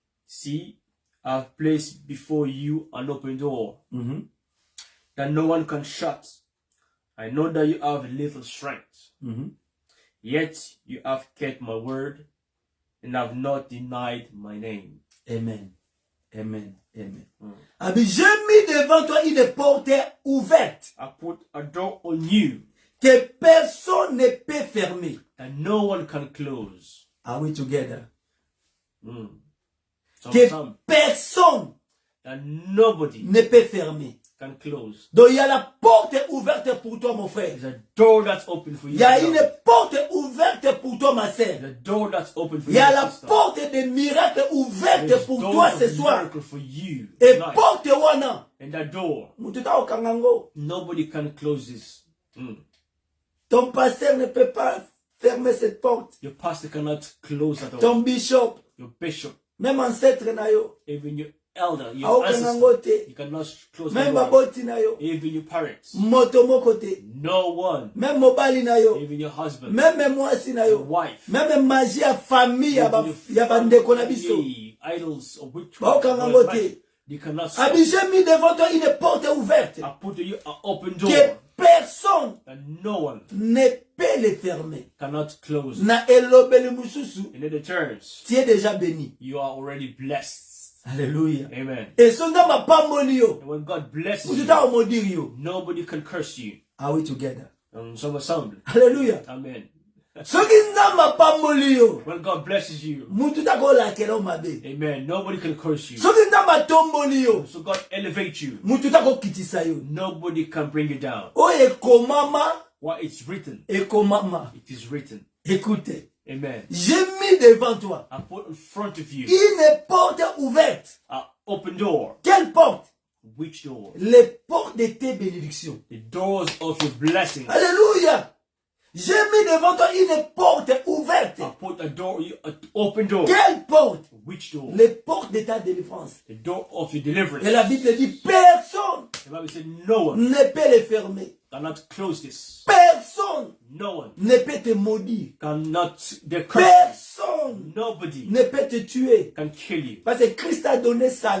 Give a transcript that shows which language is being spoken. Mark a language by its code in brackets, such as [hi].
[en] See, I've placed before you an open door Mm-hmm. that no one can shut. I know that you have little strength, Mm-hmm. yet you have kept my word and have not denied my name. Amen. Amen. Amen. [fr] Ah, mais j'ai mis devant toi une porte ouverte [en] I put a door on you [fr] que personne ne peut fermer. [en] that no one can close. Are we together? Some [fr] Que personne [en] that nobody [fr] ne peut fermer. [en] can close. [fr] Donc il y a la porte ouverte pour toi, mon frère. [en] There's a door that's open for you. [fr] Il y a une porte ouverte pour toi, ma sœur. [en] The door that's open for [fr] Il y a [en] you, [fr] la [en] sister. [fr] porte des miracles ouverte [en] There's [fr] pour [en] doors [fr] toi [en] of [fr] ce soir. [en] miracle for you [fr] Et [en] tonight. [ln] porte wana. [en] And that door, [ln] Mututa okangango. [en] nobody can close this. [fr] Ton pasteur ne peut pas fermer cette porte. [en] Your pastor cannot close that door. [fr] Ton bishop, [en] Your bishop, [fr] même ancêtre [ln] na yo, [en] even your elder, your [ln] aokangango [en] ancestor, [ln] te. [en] you cannot close [fr] Même [en] that door. [ln] baboti na yo, [en] Even your parents, [ln] moto moko te. [en] no one. [ln] Même mobali na yo, [en] Even your husband, [ln] même mwasi na [en] your [ln] yo, [en] wife, [fr] même magie [ln] ya famille ya bandeko na biso. [en] family, idols of witchcraft, [ln] Baokangango [en] blood [ln] te. [en] magic, they cannot stop. [fr] Abi j'ai mis devant toi une porte ouverte [en] I put to you an open door [fr] que personne [en] that no one [fr] ne peut le fermer. [en] cannot close. [ln] Na elobeli mususu, [en] In other terms, [fr] tu es déjà béni. [en] you are already blessed. [fr] Alléluia. [en] Amen. [ln] Et sonda mapamboli yo, [en] And when God blesses you, [ln] mututa omodiri yo. [en] nobody can curse you. Are we together? [fr] Some ensemble. Alléluia. [en] Amen. [ln] Soki nzambe apamboli yo, [en] When God blesses you, [ln] mututa kolakela mabe. [en] amen, nobody can curse you. [ln] Soki nzambe atomboli yo, [en] So God elevates you. [ln] mututa kokitisa yo. [en] Nobody can bring you down. [ln] Oyo ekomama, [en] What it's written, [ln] ekomama. [en] it is written. [fr] Écoutez, [en] Amen. [fr] j'ai mis devant toi [en] I put in front of you [fr] une porte ouverte. [en] an open door. [fr] Quelle porte? [en] Which door? [fr] Les portes de tes bénédictions. [en] The doors of your blessings. [fr] Alléluia. J'ai mis devant toi une porte ouverte. [en] I put a door, an open door. [fr] Quelle porte? [en] Which door? [fr] Les portes de ta délivrance. [en] The door of your deliverance. [fr] Et la Bible dit, personne [en] The Bible said no one [fr] ne peut les fermer. [en] cannot close this. [fr] Personne [en] No one [fr] ne peut te maudire. [en] cannot curse you. [fr] Personne [en] Nobody [fr] ne peut te tuer. [en] can kill you. [fr] Parce que Christ a donné sa